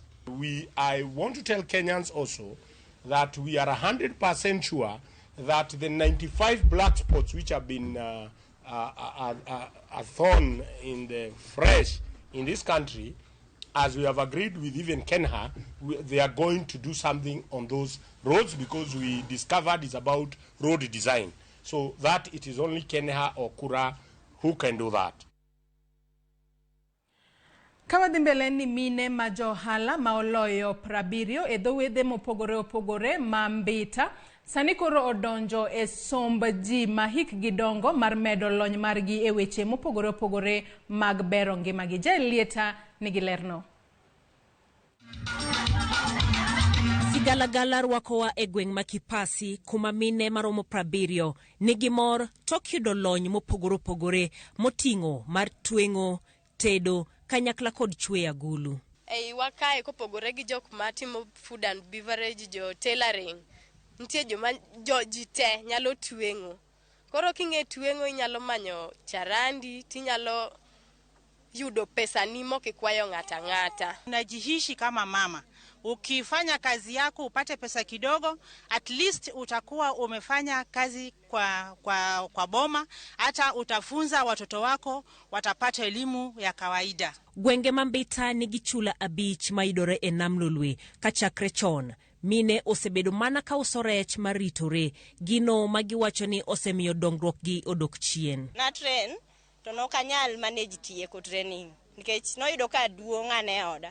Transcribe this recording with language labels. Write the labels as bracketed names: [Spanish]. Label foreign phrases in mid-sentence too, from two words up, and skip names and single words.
[English] I want to tell Kenyans also that we are 100% sure that the 95 black spots which have been a thorn in the flesh in this country as we have agreed with even Kenha, they are going to do something on those roads because we discovered it's about road design. So that it is only Kenha or Kura who can do that. [Luo (Kenya and Tanzania)] Kawadhi mbele ni mine ma johala ma oloyo 70 e dhowedhe mopogore opogore ma Mbita sani koro odonjo e somb ji ma hikgi dongo mar medo lony margi e weche mopogore opogore mag bero ngimagi. Lieta nigi lerno. Sigalagala rwakowa e gweng' ma Kipasi kuma mine maromo 70 nigi mor tok yudo lony mopogore opogore moting'o mar twengo, tedo, kanyakla kod chwe agulu. Ei wakae kopogore gi jok matimo [English] food and beverage, [Luo (Kenya and Tanzania)] jo tailoring, nitie ji te nyalo twengo. Koro king'e twengo inyalo manyo charandi, tinyalo yudo pesa ni mokikwayo ng'ata ng'ata. [Swahili] Unajihishi kama mama. Ukifanya kazi yako upate pesa kidogo, [English] at least [Swahili] utakuwa umefanya kazi kwa boma, hata utafunza watoto wako watapata elimu ya kawaida. [Luo (Kenya and Tanzania)] Gwenge ma Mbita nigi chula abich maidore e nam Lolwe kachakre chon. Mine osebedo mana ka uso rech maritore, gino magiwacho ni osemiyo dongruok gi odok chien. Na train to no kanyal manage tiye ko training nikech no yudo ka duong' ane oda.